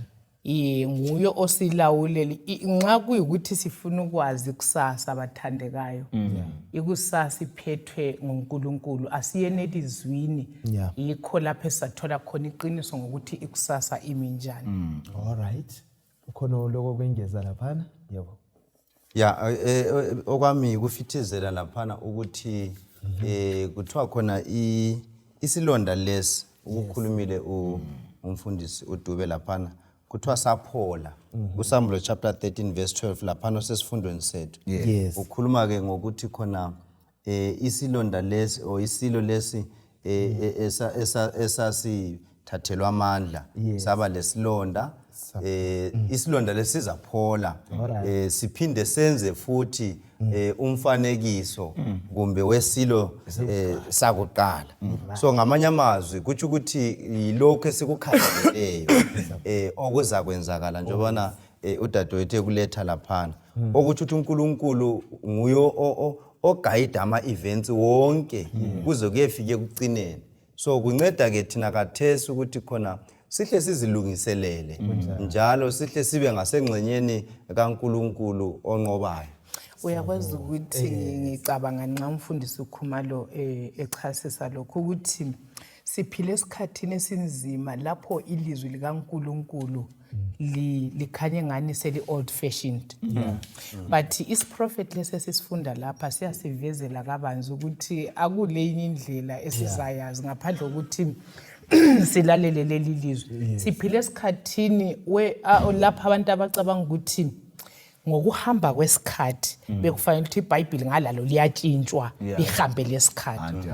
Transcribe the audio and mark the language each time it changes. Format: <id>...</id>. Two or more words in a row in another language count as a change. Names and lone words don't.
<nd>Nguyo osilawuleli nxa kuyikuthi sifuna ukwazi kusasa abathandekayo ikusasa iphethwe ngoNkulunkulu asiyeneli izwini yikho lapho esathola khona iqiniso ngokuthi ikusasa imi njani.</nd> <en>Alright,</en> <nd>ukhona lokho kwengeza laphana? Yebo. Okwami kufithizela laphana ukuthi kuthiwa khona isilonda lesi ukukhulumile umfundisi uDube laphana kuthiwa saphola uSamuel</nd> <en>chapter 13 verse 12</en> <nd>laphana sesifundweni sethu. Ukhuluma ke ngokuthi khona isilonda lesi o isilo lesi esasithathelwa amandla saba lesilonda isilonda lesizaphola siphinde senze futhi umfanekiso kumbe wesilo sakuqala. So ngamanye amazwi kuthi ukuthi yilokho esikukhangeleleyo okuza kwenzakala njobana udadewethu ekuletha laphana okuthi uNkulunkulu nguyo oguide ama events wonke kuze kuyefike ekucineni. So kunceda ke thina kathesi ukuthi khona sihle sizilungiselele njalo sihle sibe ngasengxenyeni kaNkulunkulu onqobayo. Uyakwazi ukuthi ngicabanga nxa umfundisi uKhumalo echasisa lokho ukuthi siphile esikhathini esinzima lapho ilizwi likaNkulunkulu likhanye ngani seli</nd> <en>old fashioned.</en> <nd>But isiprophet lesesifunda lapha siyasivezela kabanzi ukuthi akulenye indlela esizayazi ngaphandle ukuthi silalele leli lizwi. Siphile esikhathini lapha abantu abacabanga ukuthi ngokuhamba kwesikhathi bekufanele ukuthi iBhayibheli ngalalo liyatshintshwa lihambe lesikhathi.</nd>